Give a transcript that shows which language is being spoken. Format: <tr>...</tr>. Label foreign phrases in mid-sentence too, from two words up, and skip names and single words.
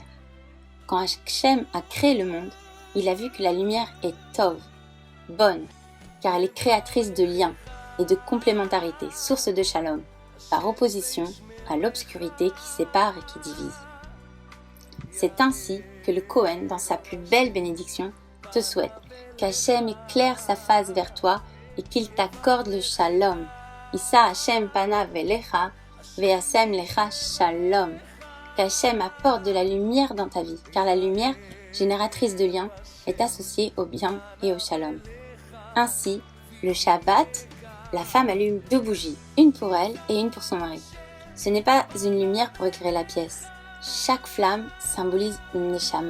<fr>Quand Hachem a créé le monde, il a vu que la lumière est tov, bonne, car elle est créatrice de liens et de complémentarité, source de shalom, par opposition à l'obscurité qui sépare et qui divise. C'est ainsi que le Kohen, dans sa plus belle bénédiction, te souhaite qu'Hachem éclaire sa face vers toi et qu'il t'accorde le shalom.</fr> <he>ישא השם פניו אליך וישם לך שלום.</he> <fr>Qu'Hachem apporte de la lumière dans ta vie, car la lumière, génératrice de liens, est associée au bien et au shalom. Ainsi, le Shabbat, la femme allume 2 bougies, une pour elle et une pour son mari. Ce n'est pas une lumière pour éclairer la pièce. Chaque flamme symbolise une neshama.</fr>